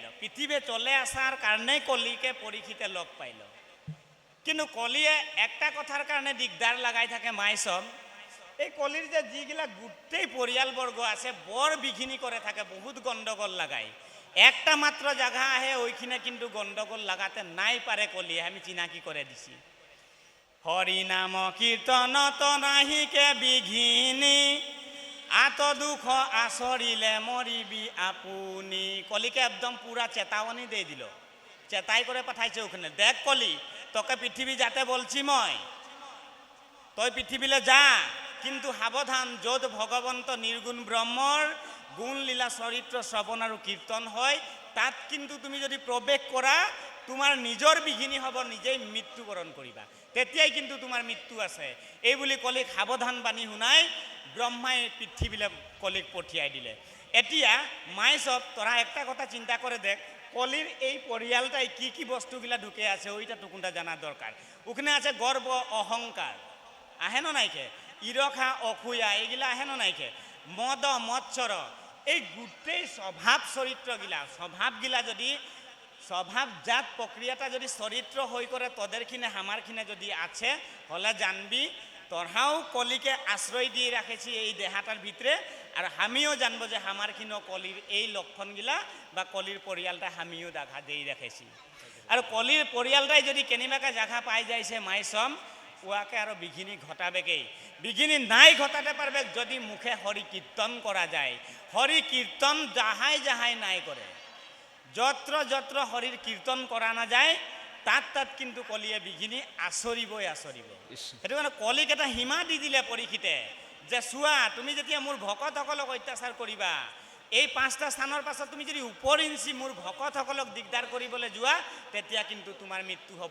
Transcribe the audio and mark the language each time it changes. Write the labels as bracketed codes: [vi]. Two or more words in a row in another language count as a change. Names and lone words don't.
[bn] পৃথিবী চলে আসার কারণে কলিকে পরীক্ষিতে লগ পাইল। কিন্তু কলিয়ে একটা কথার কারণে দিগদার লাগাই থাকে মাইসব, এই কলির যে যিগিলা গোটেই পরিয়ালবর্গ আছে বড় বিঘিনি করে থাকে, বহুত গন্ডগোল লাগায়। একটা মাত্র জায়গা আহে ওইখানে কিন্তু গন্ডগোল লাগাতে নাই পারে কলিয়ে, আমি চিনাকি করে দিছি। [as] হরি নাম কীর্তনত নাহিকে বিঘিনি, আত দুঃখ আচরিলে মরিবি আপুনি। [bn] কলিকে একদম পুরা চেতাবনী দিয়ে দিল, চেতাই করে পাঠাইছে ওখানে, দেখ কলি তোকে পৃথিবী যাতে বলছি মই, তুই পৃথিবীলে যা, কিন্তু সাবধান, [as] য'ত ভগবন্ত নির্গুণ ব্রহ্মর গুণ লীলা চরিত্র শ্রবণ আর কীর্তন হয়, তাত কিন্তু তুমি যদি প্রবেশ করা তোমার নিজর বিঘিনি হব, নিজেই মৃত্যুবরণ করিবা, তেতিয়াই কিন্তু তোমার মৃত্যু আছে। এই বুলি কলিক সাবধান বাণী শুনাই ব্রহ্মাই পৃথিবীলে কলিক পঠিয়াই দিলে। [bn] এতিয়া মাই সব তোরা একটা কথা চিন্তা করে দেখ, কলির এই পরিয়ালটাই কি কি বস্তুগুলা ঢুকে আছে ওইটা টুকুনটা জানা দরকার। ওখানে আছে গর্ব অহংকার, আহে না নাইকে, ঈর্ষা অসূয়া এইগুলা আহে না নাইকে, মদ মৎসর, এই গোটেই স্বভাব চরিত্রগুলা, স্বভাবগুলা যদি স্বভাবজাত প্রক্রিয়াটা যদি চরিত্র হয়ে করে তোদেরখিনে হামারখিনে যদি আছে, হলে জানবি তোরাও কলিকে আশ্রয় দিয়ে রাখেছি এই দেহাটার ভিতরে, আর আমিও জানবো যে হামারখিনো কলির এই লক্ষণগুলা বা কলির পরিয়ালটা আমিও দেখা দিয়ে রাখেছি। আর কলির পরিয়ালটাই যদি কেনিবাকে জায়গা পাই যাইছে মাইসম, ওয়াকে আরো বিঘিনি ঘটাবেকেই। বিঘিনি নাই ঘটাতে পারবে যদি মুখে হরি কীর্তন করা যায়। হরি কীর্তন যাহাই যাহাই নাই করে, যত্র যত্র হরির কীর্তন করা না যায়, [as] তাত তাত কিন্তু কলিয়ে বিঘিনি আচরিবই আচরিব। সেইটো কাৰণে কলিক এটা সীমা দি দিলে পৰীক্ষিতে, যে চোৱা তুমি যেতিয়া মোৰ ভকতসকলক অত্যাচাৰ কৰিবা, এই 5টা স্থানৰ পাছত তুমি যদি উপৰিঞ্চি মোৰ ভকতসকলক দিগদাৰ কৰিবলৈ যোৱা, তেতিয়া কিন্তু তোমাৰ মৃত্যু হ'ব।